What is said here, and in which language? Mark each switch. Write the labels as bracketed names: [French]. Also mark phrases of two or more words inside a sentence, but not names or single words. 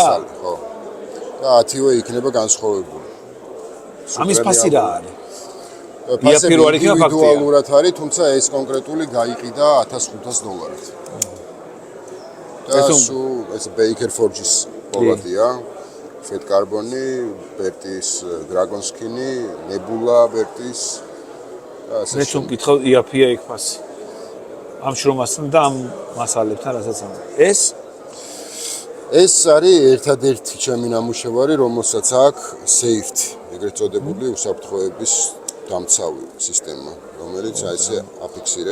[Georgian] ხო. და 10-ვე იქნება განსხვავებული. ამის ფასი რა არის? ფასი ინდივიდუალურად არის, თუმცა ეს კონკრეტული გაიყიდა $1,500. და სულ ეს Baker Forge-ის პოლადია. Fed Carbon-ი, Bertis Dragon Skin-ი, Nebula Bertis. მე თუ მკითხავ იაფია იქ ფასი. ამ შრომასთან და ამ მასალებთან რასაც ამ. ეს არის ერთადერთი ჩემი ნამუშევარი, რომელსაც აქვს safety, ეგრეთ წოდებული უსაფრთხოების დამცავი სისტემა, რომელიც ასე აფიქსირებს.